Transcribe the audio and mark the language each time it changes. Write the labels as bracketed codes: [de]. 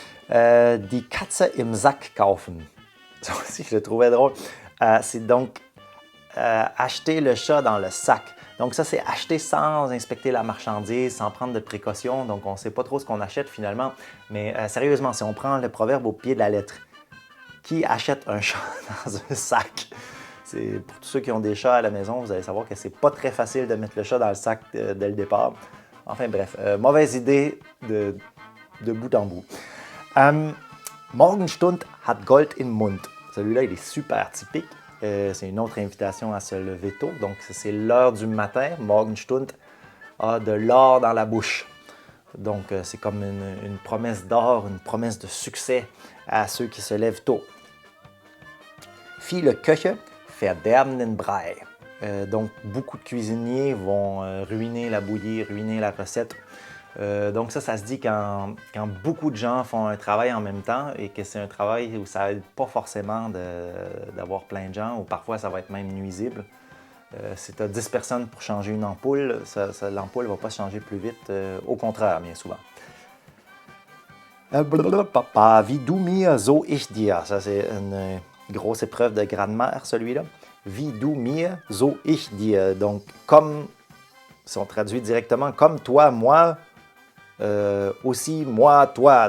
[de] Die Katze im Sack kaufen. [fr] Ça aussi, je le trouvais drôle. C'est donc acheter le chat dans le sac. Donc ça, c'est acheter sans inspecter la marchandise, sans prendre de précautions. Donc on ne sait pas trop ce qu'on achète finalement. Mais sérieusement, si on prend le proverbe au pied de la lettre, qui achète un chat dans un sac? C'est, pour tous ceux qui ont des chats à la maison, vous allez savoir que c'est pas très facile de mettre le chat dans le sac dès le départ. Enfin bref, mauvaise idée de bout en bout. [de] Morgenstund hat Gold im Mund. [fr] Celui-là, il est super typique. C'est une autre invitation à se lever tôt. Donc, c'est l'heure du matin. Morgenstund a de l'or dans la bouche. Donc, c'est comme une promesse d'or, une promesse de succès à ceux qui se lèvent tôt. [de] Viele Köche verderben den Brei. [fr] Donc, beaucoup de cuisiniers vont ruiner la bouillie, ruiner la recette. Donc ça se dit quand beaucoup de gens font un travail en même temps et que c'est un travail où ça n'aide pas forcément d'avoir plein de gens ou parfois ça va être même nuisible. Si tu as 10 personnes pour changer une ampoule, l'ampoule ne va pas changer plus vite, au contraire, bien souvent. [de] Papa, wie du mir, so ich dir. [fr] Ça, c'est une grosse épreuve de grammaire, celui-là. [de] Wie du mir, so ich dir. [fr] Donc, comme, si on traduit directement, comme toi, moi, aussi moi, toi.